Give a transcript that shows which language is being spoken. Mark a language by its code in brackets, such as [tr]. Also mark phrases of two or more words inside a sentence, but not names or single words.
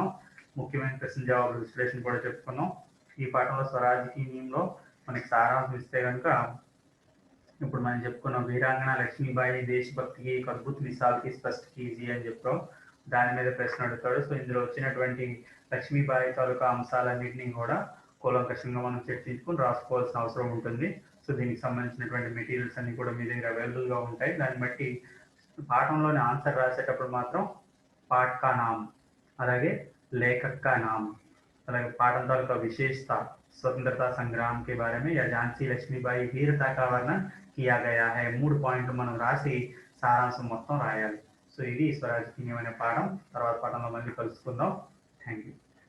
[te] ముఖ్యమైన ప్రశ్న జవాబులు విశ్లేషణ కూడా చెప్పుకున్నాం. ఈ పాఠంలో స్వరాజ్కి నీవులో మనకి సారాంశం ఇస్తే కనుక ఇప్పుడు మనం చెప్పుకున్నాం వీరాంగణ లక్ష్మీబాయి దేశభక్తికి ఒక అద్భుత మిసాల్కి స్పష్ట కీజీ అని చెప్పాం. దాని మీద ప్రశ్న అడుగుతాడు. సో ఇందులో వచ్చినటువంటి లక్ష్మీబాయి తాలూకా అంశాలన్నింటినీ కూడా కూలంకషంగా మనం చర్చించుకుని రాసుకోవాల్సిన అవసరం ఉంటుంది. సో దీనికి సంబంధించినటువంటి మెటీరియల్స్ అన్ని కూడా మీ దగ్గర అవైలబుల్ గా ఉంటాయి. దాన్ని బట్టి పాఠంలోని ఆన్సర్ రాసేటప్పుడు మాత్రం [hi] पाठ का नाम [te] అలాగే [hi] लेखक का नाम [te] అలాగే పాఠం తాలూకా విశేషత [hi] स्वतंत्रता संग्राम के बारे में या झांसी लक्ष्मीबाई वीरता का वर्णन किया गया है. [te] 3 పాయింట్లు మనం రాసి సారాంశం మొత్తం రాయాలి. సో ఇది స్వరాజ్కి నీవు అనే పాఠం. తర్వాత పాఠంలో మళ్ళీ కలుసుకుందాం. [en] thank you.